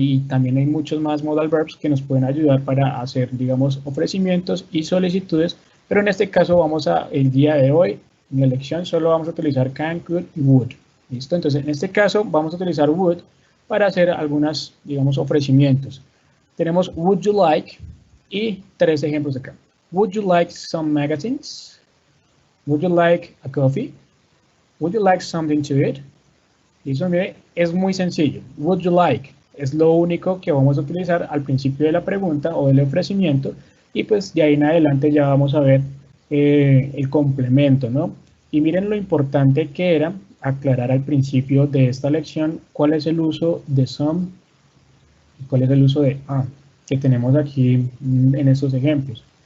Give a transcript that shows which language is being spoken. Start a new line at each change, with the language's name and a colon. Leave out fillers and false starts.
Spanish: También hay muchos más modal verbs que nos pueden ayudar para hacer, digamos, ofrecimientos y solicitudes. Pero en este caso el día de hoy, en la lección, solo vamos a utilizar can, could y would. ¿Listo? Entonces, en este caso, vamos a utilizar would para hacer algunas, digamos, ofrecimientos. Tenemos
English: would you like
Spanish: y 3 ejemplos acá.
English: Would you like some magazines? Would you like a coffee? Would you like something to eat?
Spanish: Y eso, mire, es muy sencillo.
English: Would you like
Spanish: es lo único que vamos a utilizar al principio de la pregunta o del ofrecimiento, y pues de ahí en adelante ya vamos a ver el complemento, ¿no? Y miren lo importante que era aclarar al principio de esta lección cuál es el uso de some y cuál es el uso de que tenemos aquí en estos ejemplos.